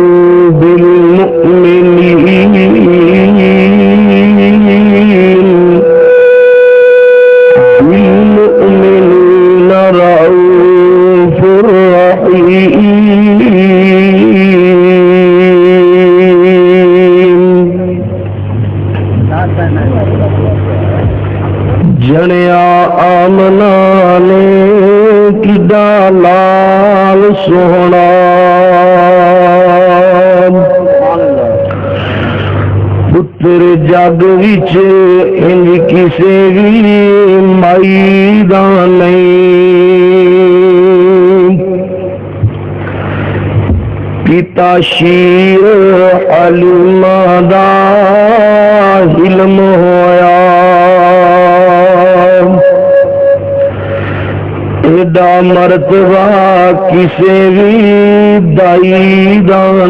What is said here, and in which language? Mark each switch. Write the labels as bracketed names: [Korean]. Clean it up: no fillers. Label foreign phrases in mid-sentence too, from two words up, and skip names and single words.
[Arabic] بالمؤمنين رؤوف رحيم۔ [Punjabi] جنیا آمنا نے کڈا لال سونا، پتر جگ وچ انج کسے بھی مائی دا نہیں، پتا شیر حلیمہ دا علم ہویا، ایڈا مرتبہ کسے بھی دائی دا